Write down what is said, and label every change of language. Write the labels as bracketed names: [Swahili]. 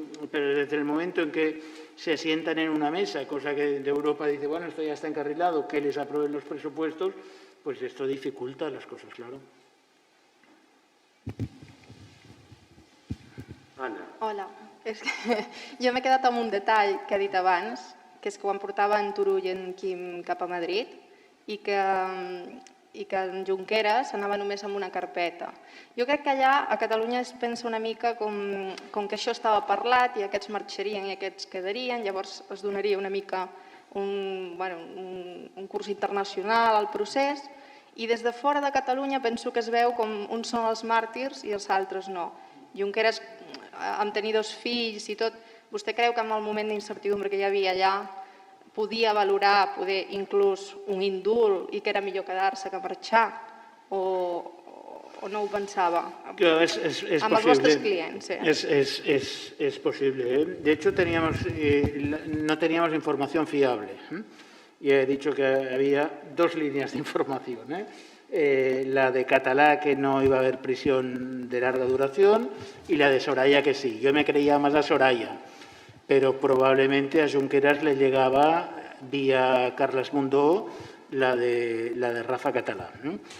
[Spanish] Pero desde el momento en que se sientan en una mesa, cosa que de Europa dice, bueno, esto ya está encarrilado, que les aprueben los presupuestos, pues esto dificulta las cosas, claro. [Catalan] Anna. Hola. És que jo m'he quedat amb un detall que he dit abans, que és que quan portava en Turull i en Quim cap a Madrid i que en Junqueras anava només amb una carpeta. Jo crec que allà a Catalunya es pensa una mica com que això estava parlat i aquests marxarien i aquests quedarien, llavors es donaria una mica un curs internacional al procés, i des de fora de Catalunya penso que es veu com uns són els màrtirs i els altres no. Junqueras, amb tenir dos fills i tot, vostè creu que en el moment d'incertidumbre que hi havia allà podia valorar poder inclús un indult i que era millor quedar-se que marxar? O no ho pensava? [Spanish] Es [Catalan] amb els vostres clients. [Spanish] Es posible. De hecho, no teníamos información fiable. Y he dicho que había dos líneas de información. La de Catalá, que no iba a haber prisión de larga duración, y la de Soraya, que sí. Yo me creía más a Soraya, pero probablemente a Junqueras le llegaba vía Carles Mundó la de Rafa Catalá, ¿no?